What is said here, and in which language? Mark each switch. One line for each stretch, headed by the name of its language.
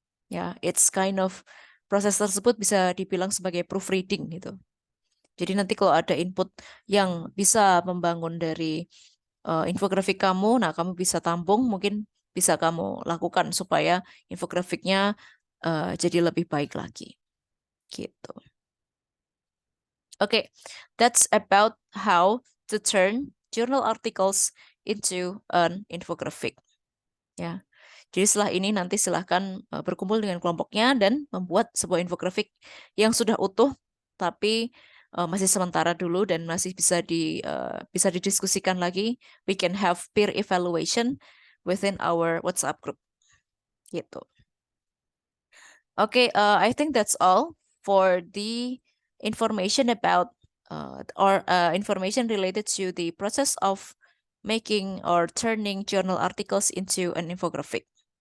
Indonesian: Ya,
English: it's kind of
Indonesian: proses tersebut bisa dibilang sebagai proofreading gitu. Jadi nanti kalau ada input yang bisa membangun dari infografik kamu, nah kamu bisa tampung, mungkin bisa kamu lakukan supaya infografiknya jadi lebih baik lagi. Gitu.
English: Okay, that's about how to turn journal articles into an infographic.
Indonesian: Ya. Jadi setelah ini nanti silahkan berkumpul dengan kelompoknya dan membuat sebuah infografik yang sudah utuh tapi masih sementara dulu dan masih bisa didiskusikan lagi.
English: We can have peer evaluation within our WhatsApp group.
Indonesian: Gitu.
English: Okay, I think that's all for the information about information related to the process of making or turning journal articles into an infographic.